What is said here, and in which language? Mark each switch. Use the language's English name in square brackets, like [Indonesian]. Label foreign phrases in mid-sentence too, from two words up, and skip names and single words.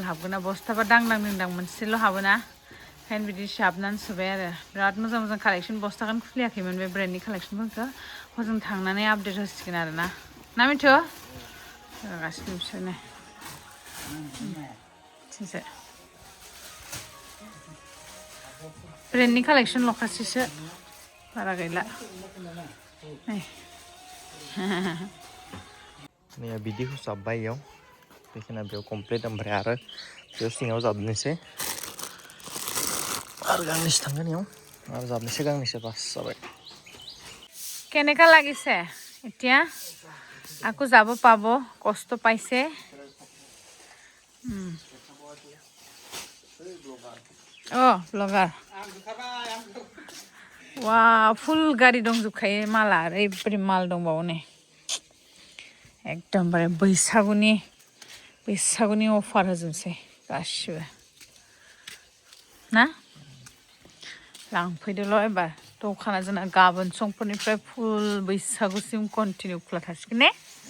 [Bodo] हाबगोना बस्थाबा दांदां दिंदां मोनसेल' हाबोना ओंखायनो बिदि जाबनानै सोबाय आरो बिराद मोजां कालेक्सन बस्थाखौनो खुलियाखैमोन बे ब्रेन्डनि कालेक्सनफोरखौ हजों थांनानै आपडेट होसिगोन आरो ना मिथु गासिनो बिसोरनो थिंसे ब्रेन्डनि कालेक्सन ल'खासैसो बारा गैला नै बिदिखौ जाब्बाय इयाव बेखिना बेयाव कमप्लिट ओमफ्राय आरो बेयाव सिङाव जाबनोसै आरो गांनैसो थांगोन इयाव आरो जाबनोसै गांनैसो बास जाबाय [Assamese] কেনেকা লাগিছে এতিয়া আকৌ যাব পাব কষ্ট পাইছে ब्लगार [Bodo] वा फुल गारि दंजोबखायो माला ओरैबायदि माल दंबावो नै एकदमबारे बैसागुनि अफार होजोबसै गासिबो ना लांफैदोल' एबार दखाना जोंना गाबोन समफोरनिफ्राय फुल बैसागुसिम कन्टिनिउ खुला थासिगोन ने